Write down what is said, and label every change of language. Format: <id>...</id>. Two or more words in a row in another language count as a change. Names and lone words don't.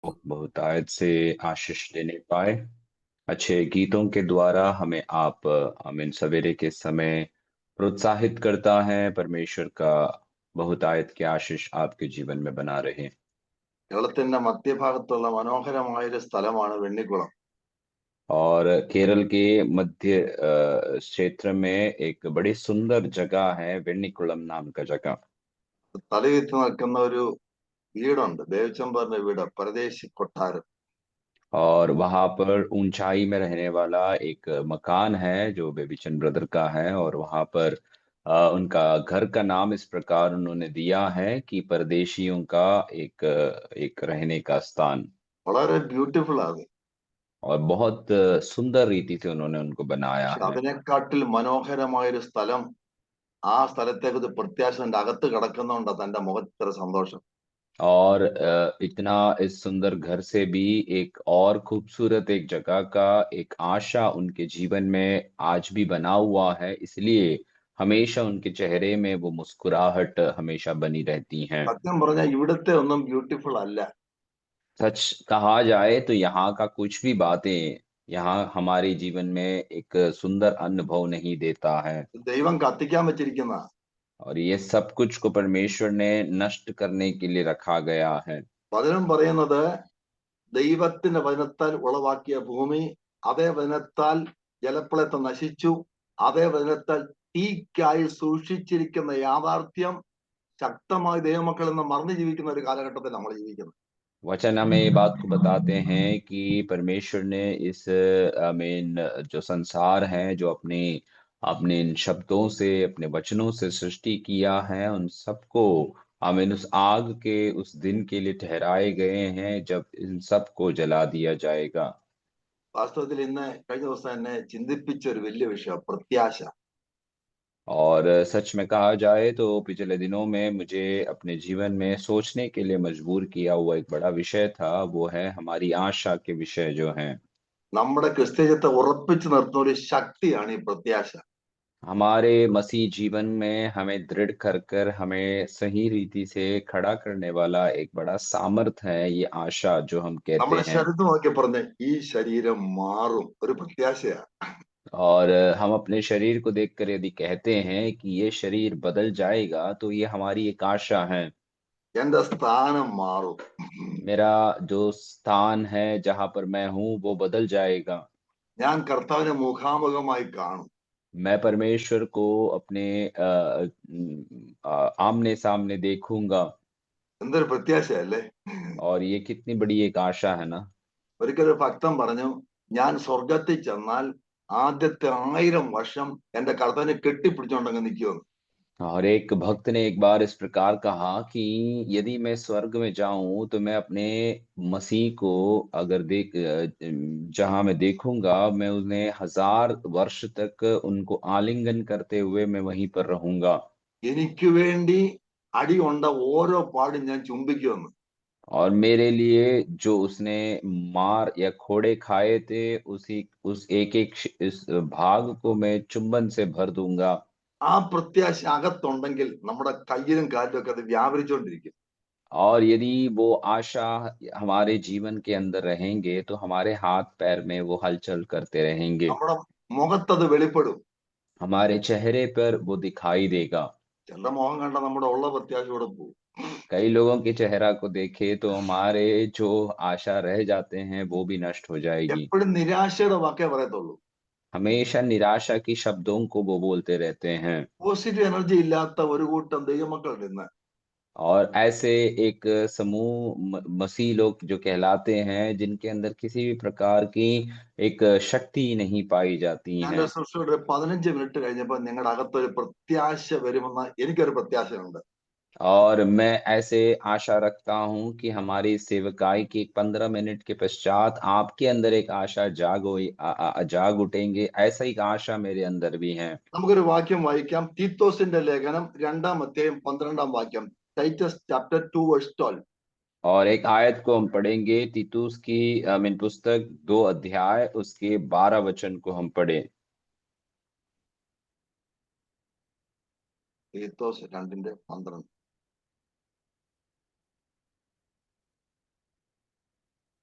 <hi>बहुतायत से आशीष लेने पाए। अच्छे गीतों के द्वारा हमें आप आमीन सवेरे के समय प्रोत्साहित करता है। परमेश्वर का बहुतायत के आशीष आपके जीवन में बना रहे।</hi> <ml>കേരളത്തിന്റെ മധ്യഭാഗത്തുള്ള മനോഹരമായൊരു സ്ഥലമാണ് വെണ്ണിക്കുളം.</ml> <hi>और केरल के मध्य क्षेत्र में एक बड़ी सुंदर जगह है, वेन्नीकुलम नाम का जगह।</hi> <ml>തലയുയർത്തി നിൽക്കുന്ന ഒരു വീടുണ്ട്, ദേവചമ്പറിന്റെ വീട്, പരദേശി കൊട്ടാരം.</ml> <hi>और वहां पर ऊंचाई में रहने वाला एक मकान है जो बेबीचंद ब्रदर का है। और वहां पर उनका घर का नाम इस प्रकार उन्होंने दिया है कि परदेशियों का एक रहने का स्थान।</hi> <ml>വളരെ ബ്യൂട്ടിഫുൾ ആണ്.</ml> <hi>और बहुत सुंदर रीति से उन्होंने उनको बनाया</hi> <ml>പക്ഷെ</ml> <hi>है।</hi> <ml>അതിനെക്കാട്ടിൽ മനോഹരമായൊരു സ്ഥലം, ആ സ്ഥലത്തേക്ക് പ്രത്യാശന്റെ അകത്ത് കിടക്കുന്നുണ്ട് തന്റെ മുഖത്ത് സന്തോഷം.</ml> <hi>और इतना इस सुंदर घर से भी एक और खूबसूरत एक जगह का एक आशा उनके जीवन में आज भी बना हुआ है, इसलिए हमेशा उनके चेहरे में वो मुस्कुराहट हमेशा बनी रहती हैं।</hi> <ml>സത്യം പറഞ്ഞാൽ ഇവിടുത്തെ ഒന്നും ബ്യൂട്ടിഫുൾ അല്ല.</ml> <hi>सच कहा जाए तो यहाँ का कुछ भी बातें यहाँ हमारे जीवन में एक सुंदर अनुभव नहीं देता है।</hi> <ml>ദൈവം കത്തിക്കാൻ വെച്ചിരിക്കുന്ന.</ml> <hi>और ये सब कुछ को परमेश्वर ने नष्ट करने के लिए रखा गया है।</hi> <ml>വചനം പറയുന്നത് ദൈവത്തിന്റെ വചനത്താൽ ഉളവാക്കിയ ഭൂമി, അതേ വചനത്താൽ ജലപ്രളയത്തെ നശിച്ചു, അതേ വചനത്താൽ തീക്കായി സൂക്ഷിച്ചിരിക്കുന്ന യാഥാർത്ഥ്യം ശക്തമായി ദൈവമക്കൾ ഇന്ന് മറന്നു ജീവിക്കുന്ന ഒരു കാലഘട്ടത്തിൽ നമ്മൾ ജീവിക്കുന്നത്.</ml> <hi>वचन हमें ये बात को बताते हैं कि परमेश्वर ने इस मेन जो संसार है, जो अपने अपने इन शब्दों से, अपने वचनों से सृष्टि किया है, उन सबको आमीन उस आग के उस दिन के लिए ठहराए गए हैं जब इन सबको जला दिया जाएगा।</hi> <ml>വാസ്തവത്തിൽ ഇന്ന് കഴിഞ്ഞ ദിവസം എന്നെ ചിന്തിപ്പിച്ച ഒരു വലിയ വിഷയം പ്രത്യാശ.</ml> <hi>और सच में कहा जाए तो पिछले दिनों में मुझे अपने जीवन में सोचने के लिए मजबूर किया हुआ एक बड़ा विषय था, वो है हमारी आशा के विषय जो हैं।</hi> <ml>നമ്മുടെ ക്രിസ്തീയത്തെ ഉറപ്പിച്ചു നിർത്തുന്ന ഒരു ശക്തിയാണ് ഈ പ്രത്യാശ.</ml> <hi>हमारे मसीह जीवन में हमें दृढ़ कर कर हमें सही रीति से खड़ा करने वाला एक बड़ा सामर्थ है ये आशा जो हम कहते</hi> <ml>നമ്മുടെ</ml> <hi>हैं।</hi> <ml>ശരീരത്തെ നോക്കി പറഞ്ഞ ഈ ശരീരം മാറും, ഒരു പ്രത്യാശയാ.</ml> <hi>और हम अपने शरीर को देखकर यदि कहते हैं कि ये शरीर बदल जाएगा तो ये हमारी एक आशा है।</hi> <ml>എന്റെ സ്ഥാനം മാറും,</ml> <hi>मेरा जो स्थान है जहां पर मैं हूँ वो बदल जाएगा।</hi> <ml>ഞാൻ കർത്താവിനെ മുഖാമുഖമായി കാണും.</ml> <hi>मैं परमेश्वर को अपने आमने सामने देखूंगा।</hi> <ml>എന്തൊരു പ്രത്യാശയല്ലേ.</ml> <hi>और ये कितनी बड़ी एक आशा है ना।</hi> <ml>ഒരിക്കൽ ഒരു ഭക്തൻ പറഞ്ഞു, ഞാൻ സ്വർഗത്തിൽ ചെന്നാൽ ആദ്യത്തെ 1000 വർഷം എന്റെ കർത്താവിനെ കെട്ടിപ്പിടിച്ചോണ്ടങ്ങ് നിൽക്കുമെന്ന്.</ml> <hi>और एक भक्त ने एक बार इस प्रकार कहा कि यदि मैं स्वर्ग में जाऊं तो मैं अपने मसीह को अगर जहां मैं देखूंगा मैं उन्हें 1000 वर्ष तक उनको आलिंगन करते हुए मैं वहीं पर रहूंगा।</hi> <ml>എനിക്ക് വേണ്ടി അടി കൊണ്ട ഓരോ പാടും ഞാൻ ചുംബിക്കുമെന്ന്.</ml> <hi>और मेरे लिए जो उसने मार या खोड़े खाए थे उसी उस एक एक इस भाग को मैं चुंबन से भर दूंगा।</hi> <ml>ആ പ്രത്യാശ അകത്തുണ്ടെങ്കിൽ നമ്മുടെ കയ്യിലും കാലിലും ഒക്കെ അത് വ്യാപരിച്ചുകൊണ്ടിരിക്കും.</ml> <hi>और यदि वो आशा हमारे जीवन के अंदर रहेंगे तो हमारे हाथ पैर में वो हलचल करते रहेंगे।</hi> <ml>നമ്മുടെ മുഖത്തത് വെളിപ്പെടും.</ml> <hi>हमारे चेहरे पर वो दिखाई देगा।</hi> <ml>ചിലരുടെ മുഖം കണ്ട നമ്മുടെ ഉള്ള പ്രത്യാശ കൂടെ പോകും.</ml> <hi>कई लोगों के चेहरा को देखे तो हमारे जो आशा रह जाते हैं वो भी नष्ट हो जाएगी।</hi> <ml>എപ്പോഴും നിരാശയുടെ വാക്കേ പറയത്തുള്ളൂ.</ml> <hi>हमेशा निराशा की शब्दों को वो बोलते रहते हैं।</hi> <en>positive energy</en> <ml>ഇല്ലാത്ത ഒരു കൂട്ടം ദൈവമക്കളുണ്ട് ഇന്ന്.</ml> <hi>और ऐसे एक समूह मसीह लोग जो कहलाते हैं जिनके अंदर किसी भी प्रकार की एक शक्ति नहीं पाई जाती</hi> <ml>ഞാൻ</ml> <hi>हैं।</hi> <ml>ഒരു 15 മിനിറ്റ് കഴിഞ്ഞപ്പോൾ നിങ്ങളുടെ അകത്തൊരു പ്രത്യാശ വരുമെന്ന് എനിക്കൊരു പ്രത്യാശയുണ്ട്.</ml> <hi>और मैं ऐसे आशा रखता हूँ कि हमारी सेवकाई के 15 मिनट के पश्चात आपके अंदर एक आशा जाग उठेंगे, ऐसा एक आशा मेरे अंदर भी है।</hi> <ml>നമുക്കൊരു വാക്യം വായിക്കാം. തീത്തോസിന്റെ ലേഖനം 2-ാം അധ്യായം 12-ാം വാക്യം.</ml> <en>Titus chapter 2 verse 12.</en> <hi>और एक आयत को हम पढ़ेंगे, तीतुस की मीन पुस्तक 2 अध्याय उसके 12 वचन को हम पढ़े।</hi> <ml>തീത്തോസ് 2:12.</ml>